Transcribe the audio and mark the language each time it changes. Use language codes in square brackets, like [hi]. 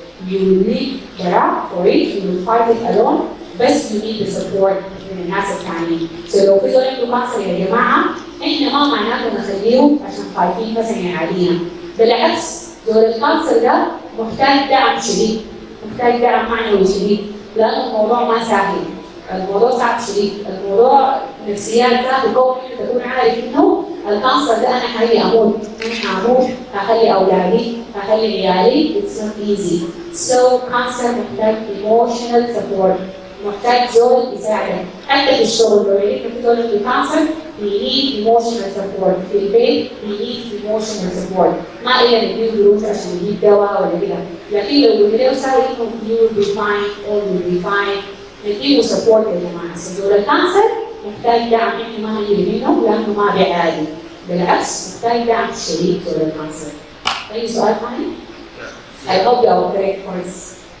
[en] You will leave the route for it. You will fight it alone. But you need the support [ar] من الناس الثانيين. [en] So [ar] لو في زول عنده كانسر يا جماعة، إحنا ما معناته نخليهم عشان خايفين بس يعالجينا. بالعكس زول الكانسر ده محتاج دعم شديد. محتاج دعم معنوي شديد. لأن الموضوع ما سهل. الموضوع صعب شديد. الموضوع نفسيات ذات بكون تكون عارف إنه الكانسر ده أنا حقيقي أموت، أنا هموت، هخلي أولادي، هخلي عيالي. [en] It's not easy. So cancer [ar] محتاج [en] emotional support. [ar] محتاج زول يساعدك. حتى في الشغل لو يريد في زول عنده كانسر [en] we need emotional support. [ar] في البيت [en] we need emotional support. [ar] ما إلا نديه دروس عشان نجيب دواء ولا كده. لكن لو قلت له ساعد إنه [en] you will be fine, all will be fine. [ar] نديه support يا جماعة. زول الكانسر محتاج دعم احنا ما نجري منه لانه ما بيعالج، بالعكس محتاج دعم شديد زول الكانسر. اي سؤال ثاني؟ [en] I hope you are correct for this.